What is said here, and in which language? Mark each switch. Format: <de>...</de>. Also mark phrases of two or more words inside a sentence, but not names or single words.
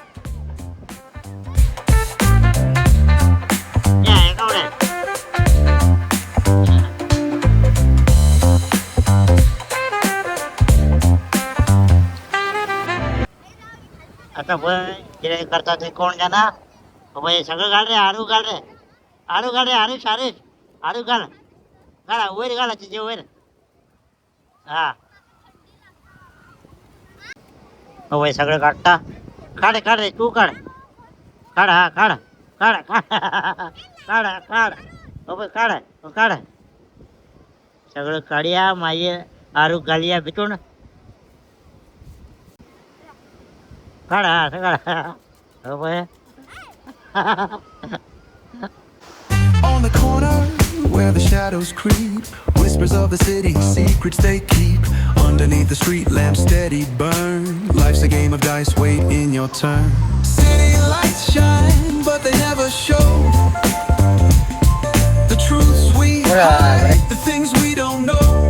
<kok>हेका उडय आता पळय कितें करता ते कोण जाणा पळय सगळं घाल रे आरू घाल रे हरीश आरू घाल वयर घाल तिचे वयर हा पळय सगळं काडटा काढ रे तू काढ हा काढ काढ सगळं काढया मागीर आरू घालया भितून काढा</kok> <en>On the corner where the shadows creep, whispers of the city, secrets they keep. Underneath the street lamp steady burn. Life's a game of dice, wait in your turn. City lights shine, but they never show the truths we hide, the things we don't know.</en>